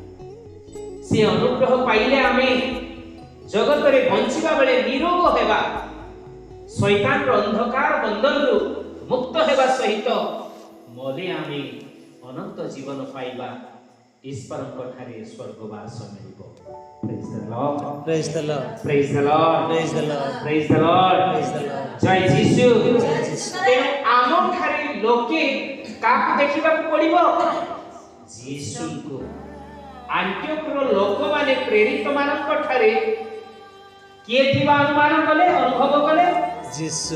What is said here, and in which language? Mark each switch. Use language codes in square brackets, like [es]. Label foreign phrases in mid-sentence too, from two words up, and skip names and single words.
[or] ସେ ଅନୁଗ୍ରହ ପାଇଲେ ଆମେ ଜଗତରେ ବଞ୍ଚିବା ବେଳେ ନିରୋଗ ହେବା, ଶୟତାନର ଅନ୍ଧକାର ବନ୍ଧନରୁ ମୁକ୍ତ ହେବା ସହିତ ମଲେ ଆମେ ଅନନ୍ତ ଜୀବନ ପାଇବା, ଈଶ୍ୱରଙ୍କ ଠାରେ ସ୍ୱର୍ଗବାସ ମିଳିବ। [en] praise the Lord, Praise the Lord, praise the Lord, praise the Lord, praise the Lord, praise the Lord. [or] ଜୟ ଯୀଶୁ। ଜୟ ଯୀଶୁ। ତେଣୁ ଆମ ଠାରେ ଲୋକେ କାହାକୁ ଦେଖିବା ପଡ଼ିବ, ଯୀଶୁଙ୍କୁ। ଆଣ୍ଟିଓକର ଲୋକ ମାନେ ପ୍ରେରିତ ମାନଙ୍କ ଠାରେ କିଏ ଥିବା ଅନୁମାନ କଲେ, ଅନୁଭବ କଲେ जीसु,